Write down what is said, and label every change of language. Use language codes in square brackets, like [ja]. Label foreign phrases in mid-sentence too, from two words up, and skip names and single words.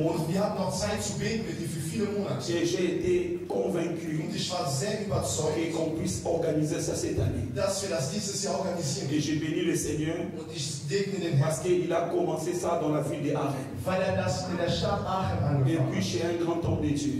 [de] Und wir hatten noch Zeit zu beten mit ihm für [fr] Et j'ai été convaincu qu'on puisse organiser ça cette année. Et j'ai béni le Seigneur parce qu'il a commencé ça dans la ville de Aachen. Et puis chez un grand homme de Dieu.